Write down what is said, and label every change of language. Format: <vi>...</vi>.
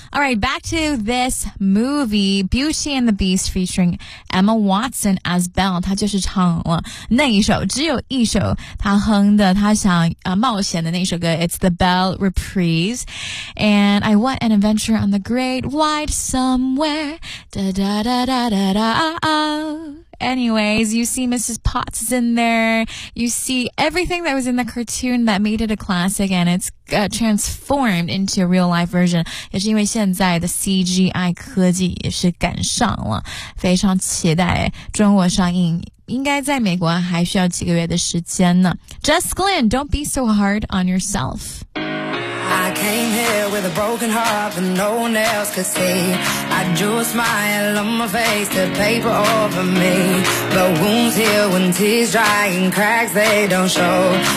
<en>All right, back to this movie, Beauty and the Beast, featuring Emma Watson as Belle.</en> <zh>她就是唱了那一首，只有一首她哼的，她想冒险的那首歌。</zh> <en>It's the Belle reprise. And I want an adventure on the great wide somewhere. Da da da da da da da da. Anyways, you see Mrs. Potts is in there. You see everything that was in the cartoon that made it a classic, and it's transformed into a real life version.</en> <zh>也是因为现在的 CGI 科技也是赶上了，非常期待中国上映，应该在美国还需要几个月的时间呢。</zh> <en>Jess Glynn, Don't Be So Hard on Yourself. I came here with a broken heart that no one else could see. I drew a smile on my face to paper over me. But wounds heal when tears dry and cracks they don't show.</en>